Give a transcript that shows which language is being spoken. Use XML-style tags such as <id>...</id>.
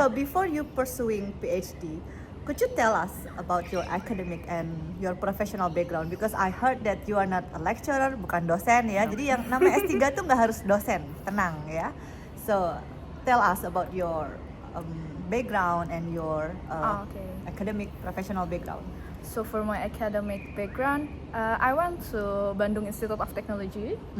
<en>So before you pursuing PhD, could you tell us about your academic and your professional background? Because I heard that you are not a lecturer,</en> <id>bukan dosen ya. Jadi yang namanya S3 tuh nggak harus dosen, tenang ya.</id> <en>So tell us about your background and your academic professional background. So for my academic background, I went to Bandung Institute of Technology,</en>